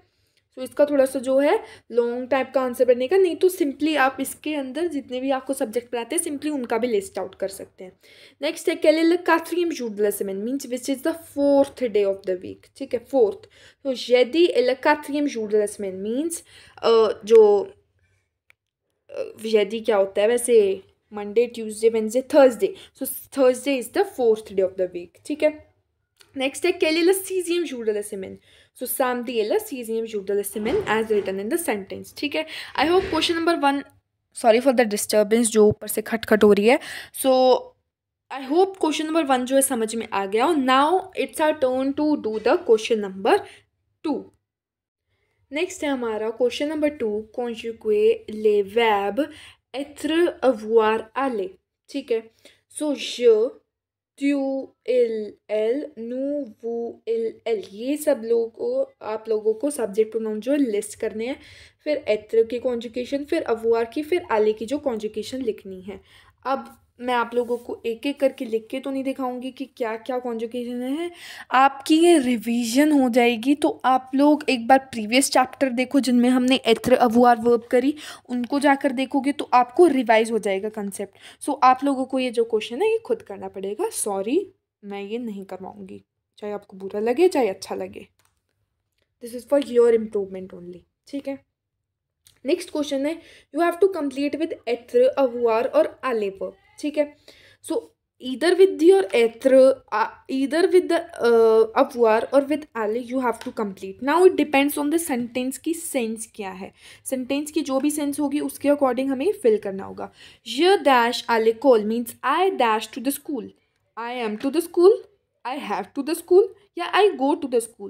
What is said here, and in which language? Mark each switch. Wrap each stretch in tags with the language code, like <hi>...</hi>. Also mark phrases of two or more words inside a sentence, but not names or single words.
<hi>तो इसका थोड़ा सा जो है</hi> <en>long type</en> <hi>का आंसर बनने का, नहीं तो सिंपली आप इसके अंदर जितने भी आपको सब्जेक्ट पढ़ाते हैं सिंपली उनका भी</hi> <en>list out</en> <hi>कर सकते हैं। नेक्स्ट है</hi> <fr>quel est le quatrième jour de la semaine</fr> <en>means which is the fourth day of the week,</en> <hi>ठीक है, फोर्थ। तो</hi> <fr>jeudi est le quatrième jour de la semaine</fr> <hi>मीन्स जो jeudi क्या होता है वैसे,</hi> <en>Monday, Tuesday, Wednesday, Thursday, so Thursday is the fourth day of the week,</en> <hi>ठीक है। नेक्स्ट है</hi> <fr>quel est le sixième jour de la semaine? So samedi est le sixième jour de la semaine</fr> <en>as written in the sentence,</en> <hi>ठीक है।</hi> <en>I hope question number 1, sorry for the disturbance</en> <hi>जो ऊपर से खटखट हो रही है।</hi> <en>so I hope question number 1</en> <hi>जो है समझ में आ गया।</hi> <en>Now it's our turn to do the question number 2.</en> <hi>नेक्स्ट है हमारा</hi> <en>question number 2,</en> <fr>conjuguer les verbes être, avoir, aller,</fr> <hi>ठीक है।</hi> <fr>सो je, tu, il, elle, nous, vous, il, elle,</fr> <hi>ये सब लोगों को, आप लोगों को</hi> <en>subject pronoun</en> <hi>जो लिस्ट करने हैं, फिर एत्र की कॉन्जुगेशन, फिर अवुआर की, फिर आले की जो कॉन्जुगेशन लिखनी है। अब मैं आप लोगों को एक एक करके लिख के तो नहीं दिखाऊंगी कि क्या क्या कॉन्जुगेशन है, आपकी ये रिवीजन हो जाएगी। तो आप लोग एक बार</hi> <en>previous chapter</en> <hi>देखो जिनमें हमने</hi> <fr>être avoir</fr> <hi>वर्ब करी, उनको जाकर देखोगे तो आपको रिवाइज हो जाएगा कंसेप्ट। सो आप लोगों को ये जो क्वेश्चन है ये खुद करना पड़ेगा। सॉरी मैं ये नहीं करवाऊंगी, चाहे आपको बुरा लगे चाहे अच्छा लगे,</hi> <en>this is for your improvement only,</en> <hi>ठीक है। नेक्स्ट क्वेश्चन है</hi> <en>you have to complete with</en> <fr>être, avoir</fr> <hi>और आले वर्ब, ठीक है।</hi> <en>सो either with your etre, either with the avuar or with ale you have to complete. Now it depends on the sentence</en> <hi>की सेंस क्या है, सेंटेंस की जो भी सेंस होगी उसके अकॉर्डिंग हमें फिल करना होगा।</hi> <fr>je dash à l'école</fr> <en>means I dash to the school, I am to the school, I have to the school या I go to the school।</en>